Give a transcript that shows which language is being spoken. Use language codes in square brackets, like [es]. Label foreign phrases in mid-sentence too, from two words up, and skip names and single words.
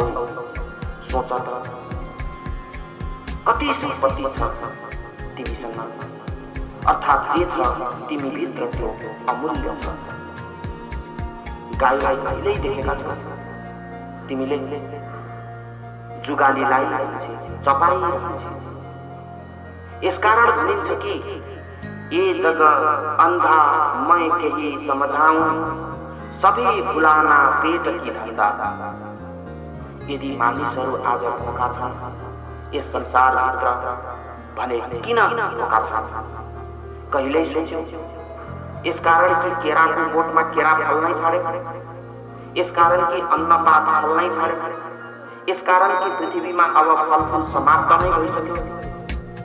[ne] सोच त कति सम्पत्ति छ तिमीसँग, अर्थात् जे छ तिमी भित्र त्यो अमूल्य छ। गाईलाई कहिल्यै देखेका छौ तिमीले? जुगालीलाई चपाइरहेछ। यसकारण भनिन्छ कि [hi] ये जग अंधा मैं केही समझाऊं, सबै भुलाना पेट की धन्दा। [ne] यदि मानिसहरू आज भोका छन् यस संसारभित्र भने किन भोका छन्? कहिल्यै सोच्यौ? यसकारण कि केराको बोटमा केरा फल्नै छाडे, यसकारण कि अन्नपात फल्नै छाडे, यसकारण कि पृथ्वीमा अब फलफुल समाप्त नै भइसक्यो?